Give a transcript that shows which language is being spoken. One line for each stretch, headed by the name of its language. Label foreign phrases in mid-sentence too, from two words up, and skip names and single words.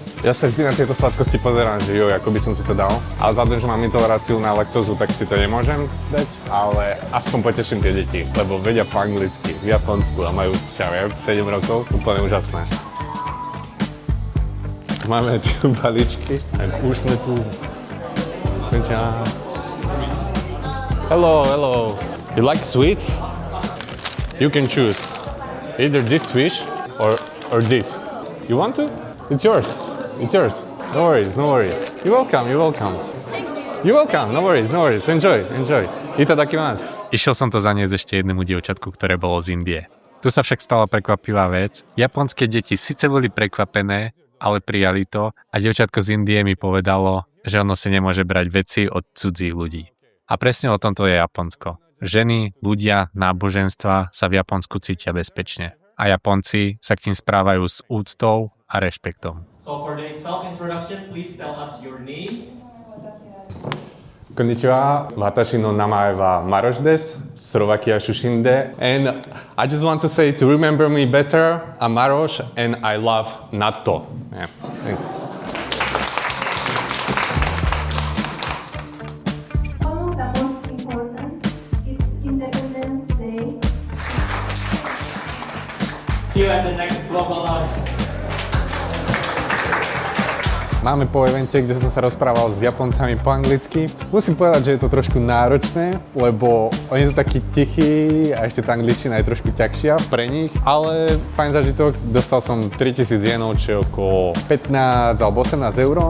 Slovak: Ja sa vždy na tieto sladkosti pozerám, že jo, ako by som si to dal. Ale vzhľadom, že mám intoleráciu na laktózu, tak si to nemôžem dať, ale aspoň poteším tie deti, lebo vedia po anglicky v Japonsku a majú, čo ja 7 rokov, úplne úžasné. Máme tu balíčky a už sme tu.
English: Hello, hello. You like sweets? You can choose either this fish or this. You want to? It's yours. It's yours. No worries, no worries. You're welcome, you're welcome. You're welcome, no worries, no worries. Enjoy, enjoy.
Japanese: Itadakimasu.
Slovak: Išiel som to zaniesť ešte jednému dievčatku, ktoré bolo z Indie. Tu sa však stala prekvapivá vec. Japonské deti síce boli prekvapené, ale prijali to a dievčatko z Indie mi povedalo, že ono si nemôže brať veci od cudzích ľudí. A presne o tomto je Japonsko. Ženy, ľudia, náboženstva sa v Japonsku cítia bezpečne. A Japonci sa k tým správajú s úctou a rešpektom.
English: So for the self-introduction, please tell us your name.
Japanese: こんにちは、私の名前は Maroš です、Slovakia 出身で,
English: and I just want to say to remember me better, I'm Maroš and I love natto. Yeah. Thanks. See you at the next Global Lunch.
Slovak: Máme po evente, kde som sa rozprával s Japoncami po anglicky. Musím povedať, že je to trošku náročné, lebo oni sú takí tichí a ešte tá angličtina je trošku ťažšia pre nich, ale fajn zážitok. Dostal som 3000 jenov, čo je okolo 15 alebo 18 eur.